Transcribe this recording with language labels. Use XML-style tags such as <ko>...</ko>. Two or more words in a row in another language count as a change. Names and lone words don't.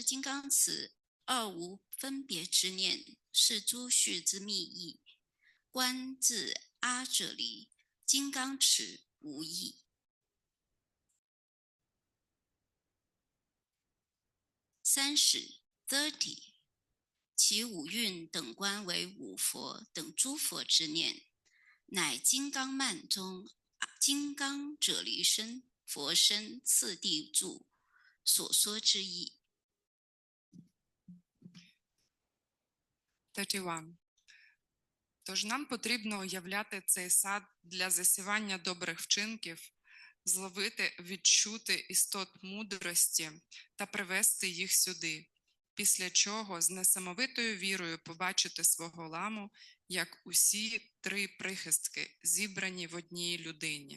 <zh>金刚持二无分别之念，是诸序之密意，观自阿者离，金刚持无异。30 其五蕴等观为五佛等诸佛之念，乃金刚曼中金刚者离身佛身次第住所说之意。 31.</zh> <uk>Тож нам потрібно уявляти цей сад для засівання добрих вчинків, зловити, відчути істот мудрості та привести їх сюди. після чого з несамовитою вірою побачити свого ламу, як усі три прихистки, зібрані в одній людині.</uk>